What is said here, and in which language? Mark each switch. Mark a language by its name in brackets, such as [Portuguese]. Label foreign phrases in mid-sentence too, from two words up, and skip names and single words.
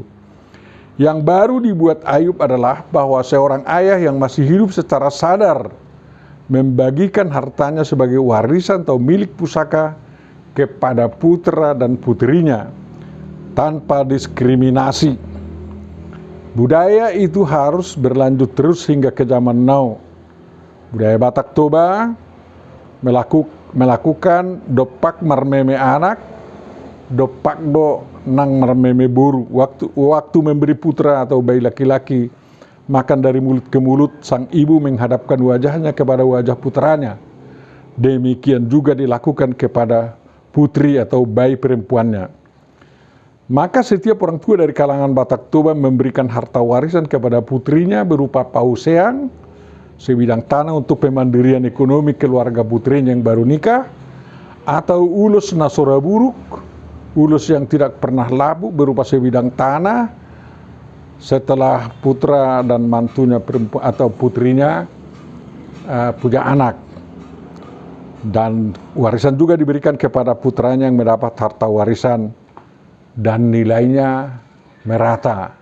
[Indonesian] Yang baru dibuat Ayub adalah bahwa seorang ayah yang masih hidup secara sadar membagikan hartanya sebagai warisan atau milik pusaka kepada putra dan putrinya tanpa diskriminasi. Budaya itu harus berlanjut terus hingga ke zaman now. Budaya Batak Toba melakukan [Batak Toba] dopak marmeme anak, dopak do nang marmeme buru. [Indonesian] Waktu memberi putra atau bayi laki-laki makan dari mulut ke mulut, sang ibu menghadapkan wajahnya kepada wajah putranya. Demikian juga dilakukan kepada putri atau bayi perempuannya. Maka setiap orang tua dari kalangan Batak Toba memberikan harta warisan kepada putrinya berupa pausean, sebidang tanah untuk pemandirian ekonomi keluarga putrinya yang baru nikah, atau [Batak Toba] ulus nasora buruk, [Indonesian] ulus yang tidak pernah labu berupa sebidang tanah, setelah putra dan mantunya perempuan atau putrinya punya anak. Dan warisan juga diberikan kepada putranya yang mendapat harta warisan dan nilainya merata.